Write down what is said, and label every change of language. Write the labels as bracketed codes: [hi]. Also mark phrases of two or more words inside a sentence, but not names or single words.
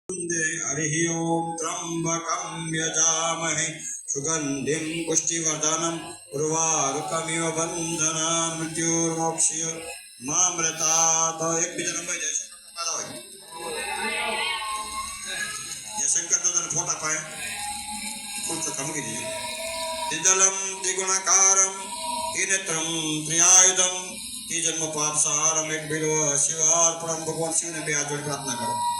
[sa] हरिः ओं त्र्यम्बकं यजामहे सुगन्धिं पुष्टिवर्धनम् उर्वारुकमिव बन्धनान् मृत्युर्मोक्ष्य मामृतात् एकबीजाने [gu] ભાઈ જયશંકર દાદાને ફોટા પાય ફૂલ તો મૂકી દીધું [sa] दिदलम द्विगुणाकारम त्रिनेत्रम त्रिआयुधम जन्म पाप सहारम एक बिल्व शिवार्पणम [gu] ભગવાન શિવને બે હાથ જોડી પ્રાર્થના કરો